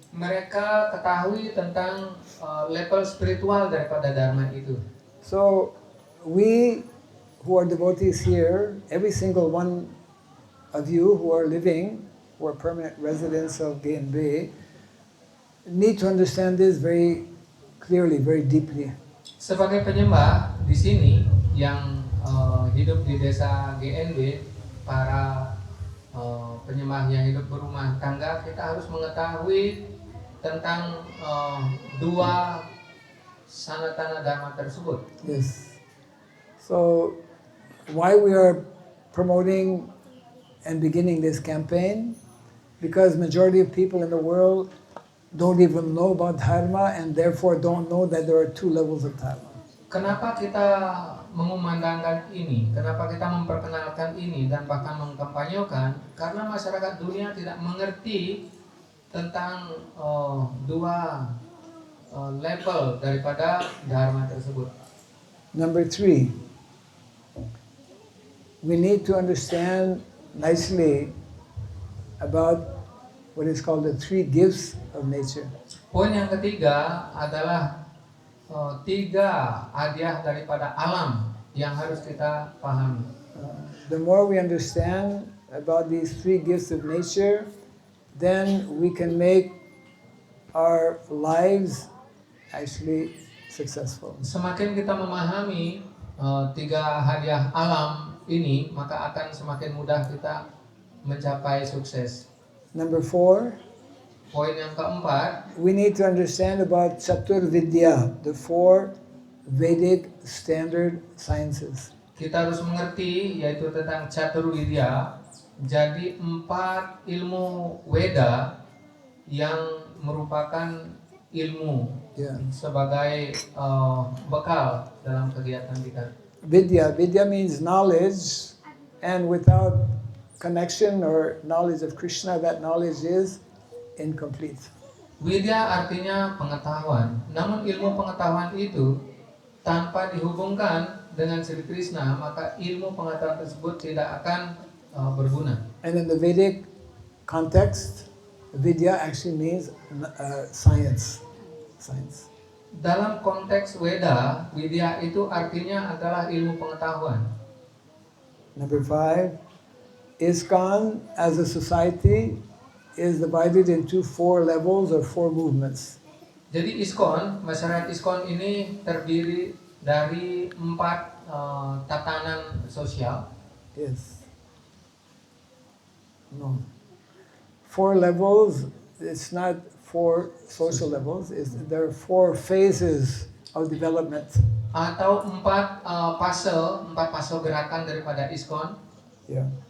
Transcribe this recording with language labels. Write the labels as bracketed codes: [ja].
[id] Mereka ketahui tentang level spiritual daripada dharma itu. [en] So we who are devotees here, every single one of you who are living, who are permanent residents of GNB, need to understand this very clearly, very deeply. [id] Sebagai penyembah di sini yang hidup di desa GNB, para penyembah yang hidup berumah tangga, kita harus mengetahui tentang dua Sanatana Dharma tersebut. [en] Yes. So why we are promoting and beginning this campaign? Because majority of people in the world don't even know about dharma and therefore don't know that there are two levels of dharma. [id] Kenapa kita mengumandangkan ini? Kenapa kita memperkenalkan ini dan bahkan mengkampanyekan? Karena masyarakat dunia tidak mengerti tentang dua level daripada dharma tersebut. [en] Number 3, we need to understand nicely about what is called the 3 gifts of nature. [id] Poin yang ketiga adalah 3 hadiah daripada alam yang harus kita pahami. [en] The more we understand about these 3 gifts of nature, then we can make our lives actually successful. [id] Semakin kita memahami 3 hadiah alam ini, maka akan semakin mudah kita mencapai sukses. [en] Number 4, [id] Poin yang keempat, [en] we need to understand about Chatur Vidya, the 4 Vedic standard sciences. [id] kita harus mengerti yaitu tentang Catur Widya. Jadi 4 ilmu Weda yang merupakan ilmu [en] Yeah. [id] sebagai bekal dalam kegiatan kita. [en] Vidya means knowledge, and without connection or knowledge of Krishna, that knowledge is incomplete. [id] Widya artinya pengetahuan. Namun ilmu pengetahuan itu tanpa dihubungkan dengan Sri Krishna, maka ilmu pengetahuan tersebut tidak akan berguna. [en] And in the Vedic context, Vidya actually means science. Science. [id] Dalam konteks Weda, Widya itu artinya adalah ilmu pengetahuan. [en] Number 5, ISKCON as a society is divided into 4 levels or 4 movements. [id] Jadi ISKCON, masyarakat ISKCON ini terdiri dari 4 tatanan sosial. [en] Yes. No. 4 levels, it's not 4 social levels, there are 4 phases of development. [id] Atau 4 fase gerakan daripada ISKCON. [en] Yeah.